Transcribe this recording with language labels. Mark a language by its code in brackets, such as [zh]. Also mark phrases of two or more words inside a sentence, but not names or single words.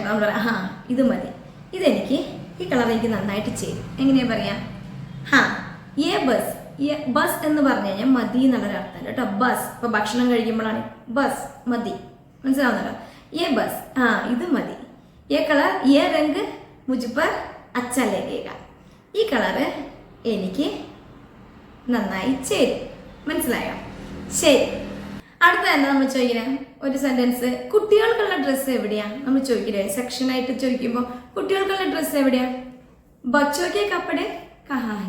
[ml] നമ്മൾ പറയാം, ഹാ ഇത് മതി, ഇതെനിക്ക് ഈ കളർ എനിക്ക് നന്നായിട്ട് ചേരും. എങ്ങനെയാ പറയാ? [hi] हाँ ये बस. [ml] ബസ് എന്ന് പറഞ്ഞു കഴിഞ്ഞാൽ മതി എന്നുള്ളൊരു അർത്ഥം കേട്ടോ. ബസ് ഇപ്പൊ ഭക്ഷണം കഴിക്കുമ്പോഴാണ് ബസ് മതി. [hi] മനസ്സിലാവുന്നുണ്ടോ? ये बस, [ml] ആ ഇത് മതി. [hi] ये कलर ये रंग मुझ पर अच्छा लगेगा, [ml] ഈ കളറ് എനിക്ക് നന്നായി ചേരും. മനസ്സിലായോ? ശരി, അടുത്ത തന്നെ നമ്മൾ ചോദിക്കണേ ഒരു സെന്റൻസ്, കുട്ടികൾക്കുള്ള ഡ്രസ്സ് എവിടെയാ? നമ്മൾ ചോദിക്കില്ലേ സെക്ഷനായിട്ട് ചോദിക്കുമ്പോൾ, കുട്ടികൾക്കുള്ള ഡ്രസ്സ് എവിടെയാ? [hi] बच्चों के कपड़े कहाँ है.